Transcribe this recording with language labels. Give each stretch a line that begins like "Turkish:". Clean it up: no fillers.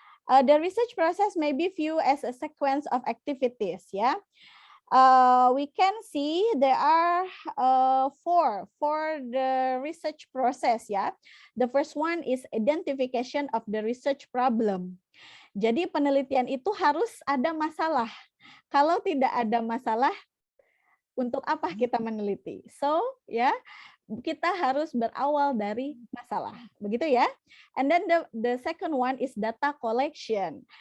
English: The research process may be viewed as a sequence of activities, yeah. We can see there are four for the research process, yeah. The first one is identification of the research problem.
Indonesian: Jadi penelitian itu harus ada masalah. Kalau tidak ada masalah, untuk apa kita meneliti? So, ya, kita harus berawal dari masalah, begitu ya.
English: And then the second one is data collection.